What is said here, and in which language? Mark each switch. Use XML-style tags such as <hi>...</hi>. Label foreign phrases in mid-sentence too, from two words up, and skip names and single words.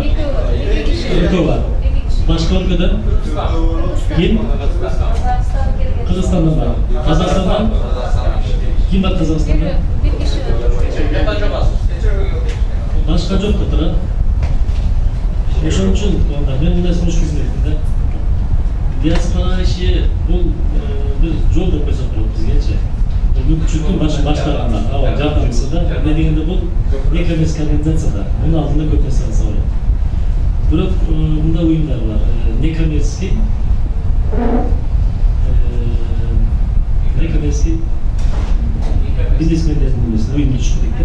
<tr>Ülke var. Başka ülkeden? Kim? Kırgızistan'dan var. Kazakistan'dan? Kim var Kazakistan'dan? 1 kişi var. Başka yok Kıtır'a.</tr> <ky>Ошон үчүн мен мындай сунуш бердим да. Диаспора иши бул бир жол деп койсок болот бизгечи. Мүмкүнчүлүктүн баштарында, жардамчысы да. Эмне дегенде бул</ky> <ru>некоммерческий организация</ru> <ky>да. Мунун алдында көп нерсе кылса болот. Бирок мындай уюмдар бар. Некоммерческий бизнесмендердин эмесин уюмду түшүп кеткен.</ky>